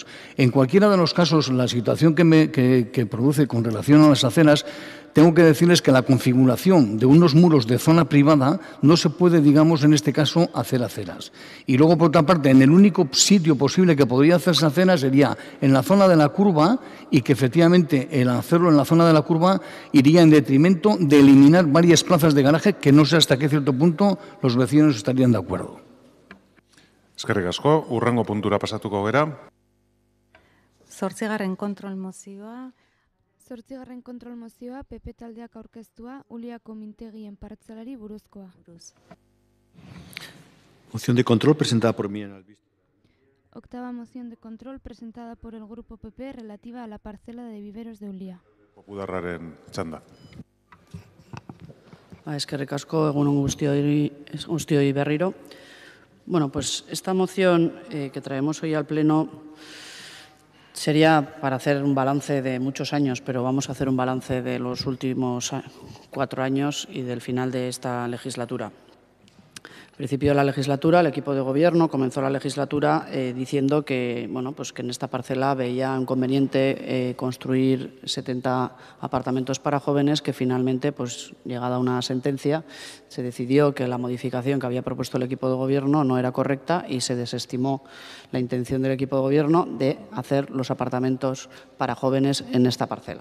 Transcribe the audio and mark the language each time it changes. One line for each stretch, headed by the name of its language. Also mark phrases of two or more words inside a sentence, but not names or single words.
Spanish: En cualquiera de los casos, la situación que produce con relación a las aceras, tengo que decirles que la configuración de unos muros de zona privada no se puede, digamos, en este caso, hacer aceras. Y luego, por otra parte, en el único sitio posible que podría hacerse aceras sería en la zona de la curva y que efectivamente el hacerlo en la zona de la curva iría en detrimento de eliminar varias plazas de garaje que no sé hasta qué cierto punto los vecinos estarían de acuerdo.
Basque: Eskerrik asko, hurrengo puntura pasatuko gera. 8. kontrol mozioa. 8. kontrol mozioa, PP taldeak aurkeztua, Uliako mintegien partzelari buruzkoa.
Spanish: Moción de control presentada por Miren Albiste. 8ª moción de control presentada por el Grupo PP relativa a la parcela de viveros de Ulia.
Basque: Popularraren txanda. Eskerrik asko, egunon guztioi berriro.
Spanish: Bueno, pues esta moción que traemos hoy al Pleno sería para hacer un balance de muchos años, pero vamos a hacer un balance de los últimos 4 años y del final de esta legislatura. Al principio de la legislatura, el equipo de gobierno comenzó la legislatura diciendo que, bueno, pues que en esta parcela veía inconveniente construir 70 apartamentos para jóvenes, que finalmente, pues llegada una sentencia, se decidió que la modificación que había propuesto el equipo de gobierno no era correcta y se desestimó la intención del equipo de gobierno de hacer los apartamentos para jóvenes en esta parcela.